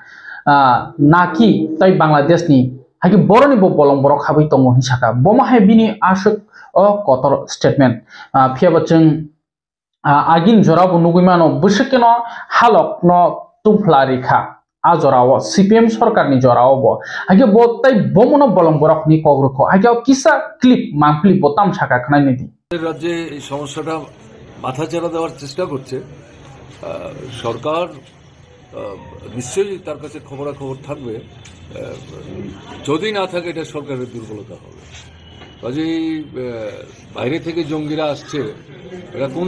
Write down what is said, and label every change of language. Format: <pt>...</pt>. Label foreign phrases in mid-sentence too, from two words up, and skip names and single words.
<trp>naki tai Bangladesh ni hagi boroni bo bolong borok habui tongo ni saka boma hai bini asuk o kotor statement phiabachung agin jorabo nugimano bushkeno halok no tuflarikha ajorao CPM सरकार ni jorao bo hage botai bomono bolong borok ni kogroko hage kisa clip mangpli botam saka khnai nedi</trp> <bn>রাজ্যে এই সমস্যাটা মাথাচাড়া দেওয়ার চেষ্টা করছে সরকার নিশ্চয়ই তার কাছে খবরাখবর থাকবে যদি না থাকে এটা সরকারের দুর্বলতা হবে কাজেই বাইরে থেকে জঙ্গিরা আসছে এরা কোন</bn>